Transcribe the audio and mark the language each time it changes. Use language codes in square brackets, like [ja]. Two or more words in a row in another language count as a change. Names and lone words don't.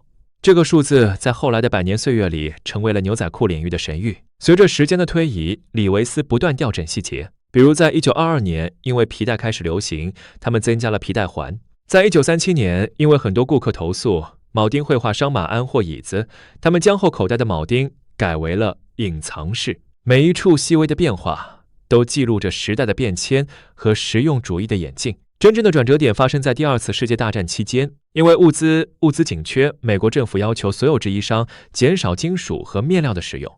[zh] 這個數字在後來的100年歲月裡成為了牛仔褲領域的神諭。隨着時間的推移，李維斯不斷調整細節，比如在1922年，因為皮帶開始流行，他們增加了皮帶環。在1937年，因為很多顧客投訴鉚釘會畫傷馬鞍或椅子，他們將後口袋的鉚釘改為了隐藏式，每一处细微的变化都记录着时代的变迁和实用主义的演进。真正的转折点发生在第二次世界大战期间，因为物资紧缺，美国政府要求所有制衣商减少金属和面料的使用。